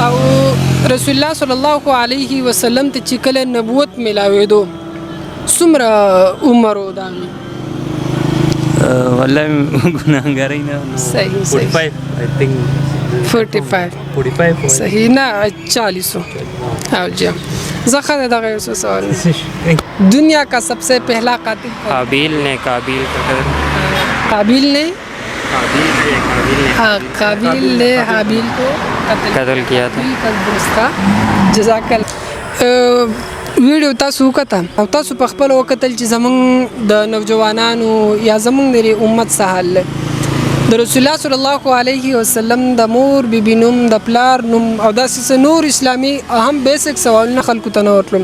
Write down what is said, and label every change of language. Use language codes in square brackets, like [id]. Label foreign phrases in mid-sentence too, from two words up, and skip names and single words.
[ps] او رسول الله [ar] صلی الله علیه وسلم [ps] ته چې کله نبوت ملاوېدو څومره عمر و داغه؟ والله ګناهګاري نه. صحیح [en] 45 I think [ps] 45 صحیح نه 40 او جی زخر دغه یو سوال [ur] دنیا کا سب سے پہلا قاتل قابیل نے قابیل کا قتل قابیل نے قابیل نے حابیل کو قتل کیا تھا. [ps] درست کا [ar] جزاک الله. [ps] ویډیو تاسو وکړه او تاسو په خپل وکتل چې زمونږ د نوجوانانو یا زمونږ د امت سهال د رسول الله [ar] صلی الله علیه وسلم [ps] د مور بیبي نوم د پلار نوم او داسې نور اسلامي اهم بیسیک سوالونه خلکو ته نه ورتلم.